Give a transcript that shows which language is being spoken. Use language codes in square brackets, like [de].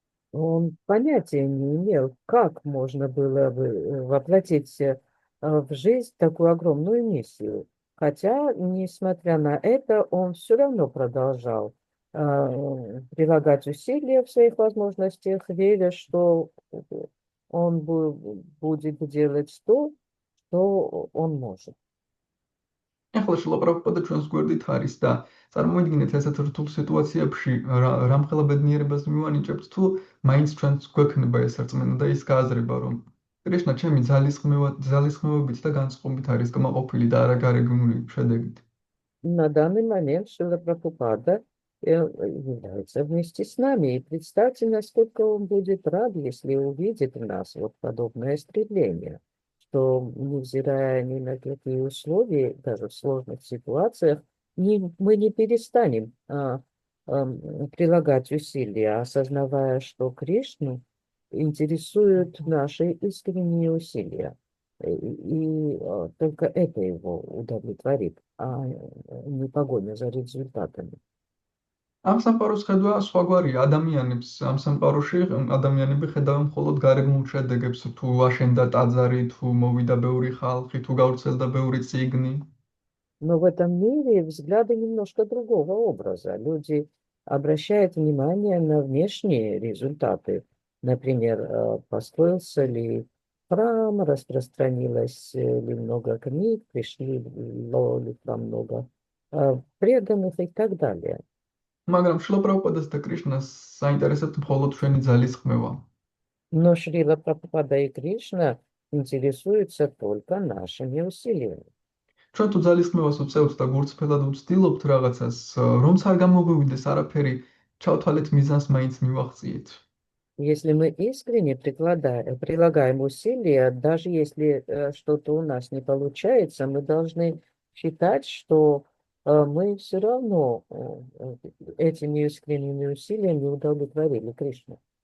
[ru] Он понятия не имел, как можно было воплотить в жизнь такую огромную миссию. Хотя, несмотря на это, он все равно продолжал прилагать усилия в своих возможностях, веря, что он будет делать то, что он может. [ka] ახლა შრილა პრაბჰუპადა ჩვენს გვერდით არის და წარმოიდგინეთ ესეთ რთულ სიტუაციებში რამ ხელა ბედნიერებას მივანიჭებთ თუ მაინც ჩვენს გვექნება ეს რწმენა და ის გააზრება რომ კრიშნა ჩემი ძალისხმევებით და განწყობით არის კმაყოფილი და არა გარეგნული შედეგით. [ru] На данный момент Шрила Прабхупада является вместе с нами. И представьте, насколько он будет рад, если увидит в нас вот подобное стремление, что, невзирая ни на какие условия, даже в сложных ситуациях, мы не перестанем прилагать усилия, осознавая, что Кришну интересуют наши искренние усилия. И только это его удовлетворит, а не погоня за результатами. [ka] ამ სამყაროს ხედვა სხვაგვარია. ამ სამყაროში ადამიანები ხედავენ მხოლოდ გარეგნულ შედეგებს, თუ აშენდა ტაძარი, თუ მოვიდა ბევრი ხალხი, თუ გავრცელდა ბევრი წიგნი. [ru] Но в этом мире взгляды немножко другого образа. Люди обращают внимание на внешние результаты. Например, построился ли храм, распространилось ли много книг, пришли ли там много преданных и так далее. [ka] მაგრამ შრილა პრაბჰუპადას და კრიშნას საინტერესებთ მხოლოდ ჩვენი ძალისხმევა. [ru] Но Шрила Прабхупада и Кришна интересуются только нашими усилиями. [ka] ჩვენ თუ ძალისხმევას ვწევთ და გურწფელად ვცდილობთ რაღაცას, რომც არ გამოგვივიდეს არაფერი, ჩავთვალეთ მიზანს მაინც მივახციეთ. [ru] Если мы искренне прилагаем усилия, даже если что-то у нас не получается, мы должны считать, что мы все равно этими искренними усилиями удовлетворили Кришну.